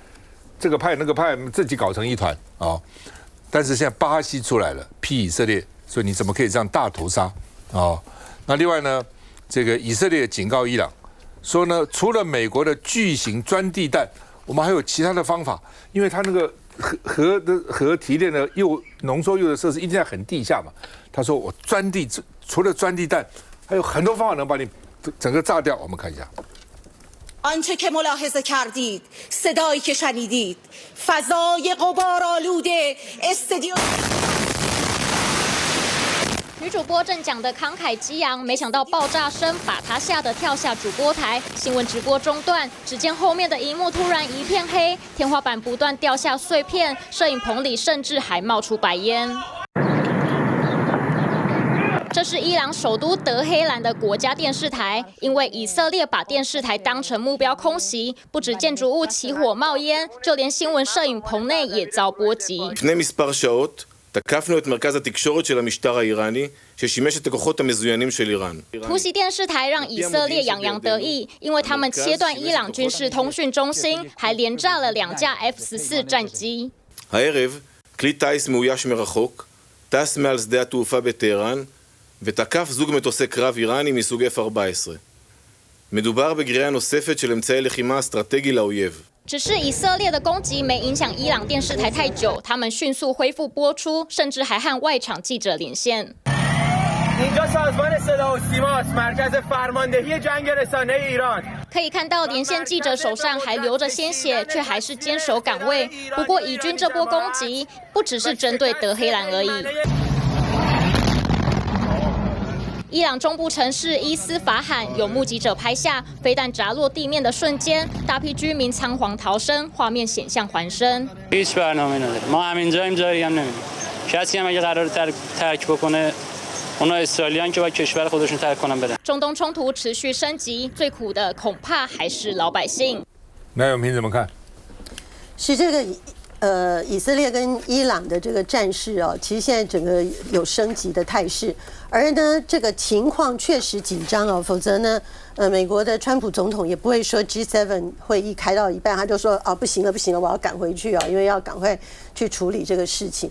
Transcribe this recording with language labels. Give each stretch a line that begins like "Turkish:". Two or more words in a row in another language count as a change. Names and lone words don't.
Chinese: 这个派那个派自己搞成一团啊！但是现在巴西出来了，批以色列，所以你怎么可以这样大屠杀啊？那另外呢，这个以色列警告伊朗， 说呢，除了美国的巨型钻地弹，我们还有其他的方法，因为它那个核提炼的浓缩铀的设施一定在很地下嘛。他说我除了钻地弹，还有很多方法能把你整个炸掉。我们看一下。
Persian: آنچه که ملاحظه کردید صدایی که شنیدید فضای غبارآلود استادیوم
Chinese: 女主播正讲得慷慨激昂，没想到爆炸声把她吓得跳下主播台，新闻直播中断，只见后面的荧幕突然一片黑，天花板不断掉下碎片，摄影棚里甚至还冒出白烟。这是伊朗首都德黑兰的国家电视台，因为以色列把电视台当成目标空袭，不止建筑物起火冒烟，就连新闻摄影棚内也遭波及。
Hebrew: תקפנו את מרכז התקשורת של המשטר האיראני, ששימש את הכוחות המזוינים של איראן.
Chinese: 突袭电视台让以色列洋洋得意，因为他们切断伊朗军事通讯中心，还连炸了2架 F-14 战机。
Hebrew: הערב, כלי טיס מאויש מרחוק, טס מעל שדה התעופה בטהרן, ותקף זוג מטוסי קרב איראני מסוג F-14. מדובר בגריעה נוספת של אמצעי לחימה אסטרטגי לאויב.
Chinese: 只是以色列的攻击没影响伊朗电视台太久，他们迅速恢复播出，甚至还和外场记者连线。可以看到连线记者手上还流着鲜血，却还是坚守岗位。不过以军这波攻击不只是针对德黑兰而已。伊朗中部城市伊斯法罕有目击者拍下飞弹砸落地面的瞬间，大批居民仓皇逃生，画面险象环生。
Persian: هیچ برنامه‌ای نداره. ما همینجاییم جایی هم نمی‌ریم. کسی هم اگه قراره ترک بکنه اونا اسرائیلیان که با کشور خودشون ترک کنن بدن.
Chinese: 中东冲突持续升级，最苦的恐怕还是老百姓。那永平怎么看？是这个以色列跟伊朗的这个战事哦，其实现在整个有升级的态势，而呢这个情况确实紧张哦，否则呢美国的川普总统也不会说 G7 会议开到一半他就说不行了，我要赶回去哦，因为要赶快去处理这个事情。